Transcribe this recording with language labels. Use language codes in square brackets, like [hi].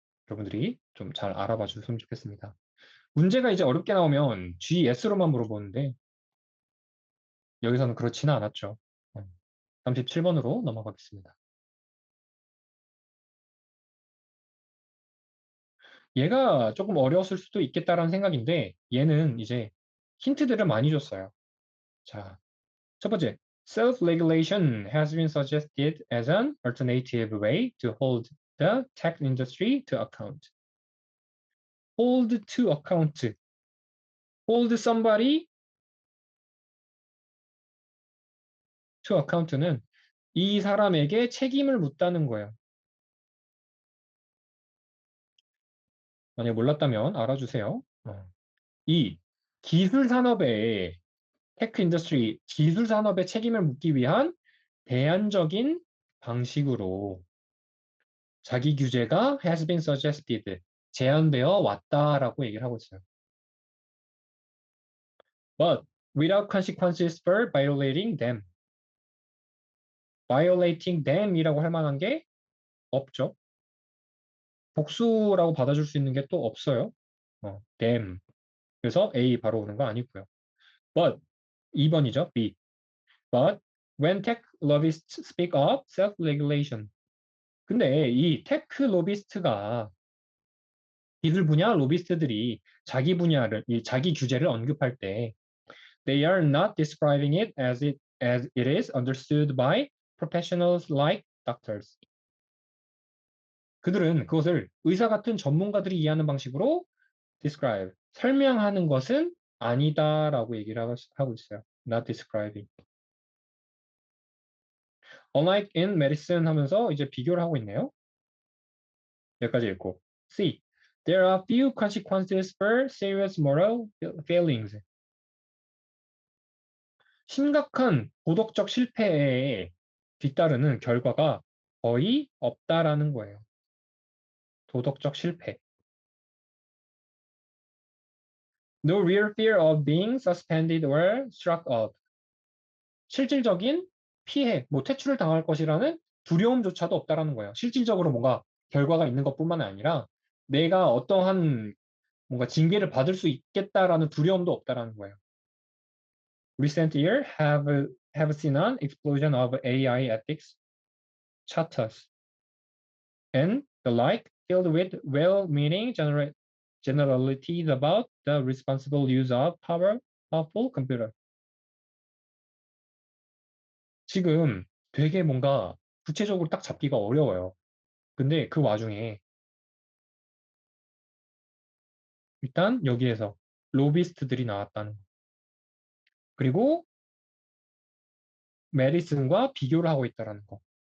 [ko] 여러분들이 좀 잘 알아봐 주셨으면 좋겠습니다. 문제가 이제 어렵게 나오면 GS로만 물어보는데 여기서는 그렇지는 않았죠. 37번으로 넘어가겠습니다. 얘가 조금 어려웠을 수도 있겠다라는 생각인데 얘는 이제 힌트들을 많이 줬어요. 자, 첫 번째, [en] self-regulation has been suggested as an alternative way to hold the tech industry to account. hold to account. [ko] hold somebody to account는 이 사람에게 책임을 묻다는 거예요. 만약 몰랐다면 알아주세요. 이 기술 산업의 테크 인더스트리, 기술 산업의 책임을 묻기 위한 대안적인 방식으로 자기 규제가 has been suggested, 제안되어 왔다라고 얘기를 하고 있어요. [en] But without consequences for violating them. violating them [ko] 이라고 할 만한 게 없죠. 복수라고 받아줄 수 있는 게 또 없어요. [en] them. [ko] 그래서 A 바로 오는 거 아니고요. But 2번이죠. B. [en] But when tech lobbyists speak of self-regulation. [ko] 근데 이 테크 로비스트가 기술 분야 로비스트들이 자기 분야를 이 자기 규제를 언급할 때 [en] they are not describing it as it is understood by professionals like doctors. [ko] 그들은 그것을 의사 같은 전문가들이 이해하는 방식으로 describe, 설명하는 것은 아니다라고 얘기를 하고 있어요. [en] not describing. unlike in medicine [ko] 하면서 이제 비교를 하고 있네요. 여기까지 읽고. C. [en] There are few consequences for serious moral failings. [ko] 심각한 도덕적 실패에 뒤따르는 결과가 거의 없다라는 거예요. 도덕적 실패. [en] No real fear of being suspended or struck off. [ko] 실질적인 피해, 뭐 퇴출을 당할 것이라는 두려움조차도 없다라는 거예요. 실질적으로 뭔가 결과가 있는 것뿐만 아니라 내가 어떠한 뭔가 징계를 받을 수 있겠다라는 두려움도 없다라는 거예요. [en] Recent years have seen an explosion of AI ethics charters and the like filled with well-meaning generalities about the responsible use of powerful computer. [ko] 지금 되게 뭔가 구체적으로 딱 잡기가 어려워요. 근데 그 와중에 일단 여기에서 로비스트들이 나왔다는 거. 그리고 메디슨과 비교를 하고 있다는 거.